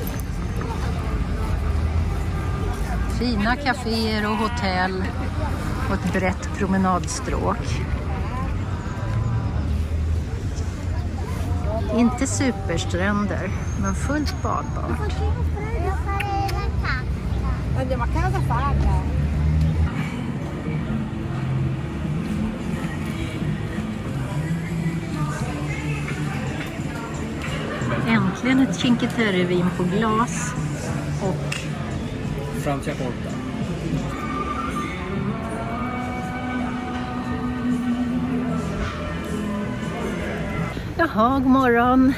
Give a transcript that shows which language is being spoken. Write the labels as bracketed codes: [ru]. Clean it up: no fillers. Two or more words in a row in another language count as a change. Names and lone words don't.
[sv] Fina kaféer och hotell och ett brett promenadstråk. Inte superstränder, men fullt badbart. [it] Andiamo a casa a farla. [sv] Äntligen ett Cinque Terre-vin på glas och Franciacorta. Jaha, god morgon.